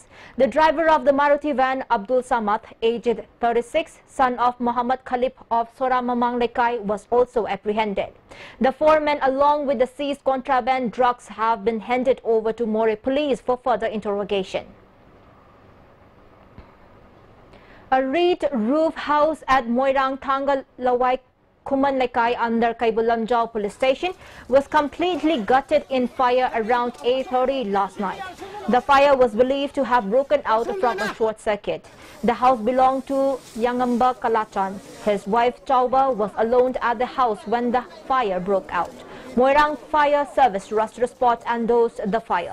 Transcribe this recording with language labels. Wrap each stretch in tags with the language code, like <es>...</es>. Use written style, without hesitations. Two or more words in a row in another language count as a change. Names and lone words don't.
<en>The driver of the Maruti van, Abdul Samad, aged 36, son of Muhammad Khalip of Soramamang Lekai, was also apprehended. The 4 men along with the seized contraband drugs have been handed over to Moreh police for further interrogation. A reed roof house at Moirang Thangal Lawai Kuman Lekai under Kaibulamjao police station was completely gutted in fire around 8:30 last night. The fire was believed to have broken out from a short circuit. The house belonged to Yangamba Kalachan. His wife Chauba was alone at the house when the fire broke out. Moirang Fire Service rushed to the spot and dosed the fire.</en>